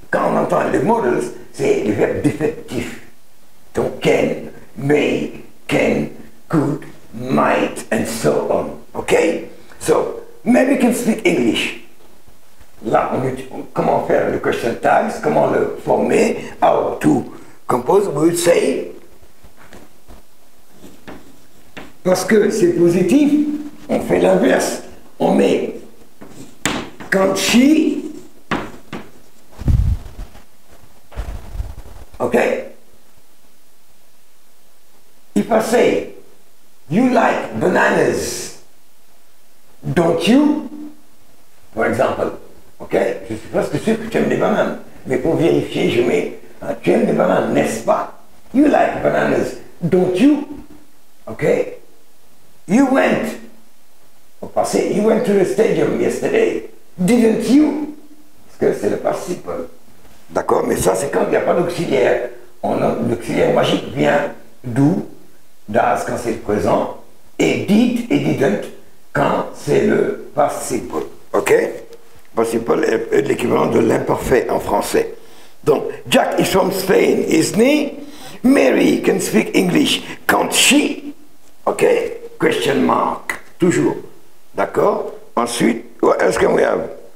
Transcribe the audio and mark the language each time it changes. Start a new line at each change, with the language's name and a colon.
French: Quand on entend les models, c'est le verbe défectif.
English: Donc can, may, can, could, might, and so on. Okay? So, Mary can speak English.
French: Là, comment faire le question tags, comment le former,
English: how to compose, we would say,
French: parce que c'est positif, on fait l'inverse. On met quand she, okay?
English: If I say, you like bananas, don't you? For example, okay?
French: Je suis presque sûr que tu aimes des bananes, mais pour vérifier, je mets, tu aimes des bananes, n'est-ce pas?
English: You like bananas, don't you? Okay? You went,
French: au passé,
English: you went to the stadium yesterday, didn't you?
French: Parce que c'est le participe. D'accord? Mais ça, c'est quand il n'y a pas d'auxiliaire. L'auxiliaire magique vient d'où? Das quand c'est le présent, et did et didn't quand c'est le participe. Ok? Participle est l'équivalent de l'imparfait en français.
English: Donc, Jack is from Spain, isn't he? Mary can speak English, can't she? Ok? Question mark.
French: Toujours. D'accord?
English: Ensuite, what else can we have?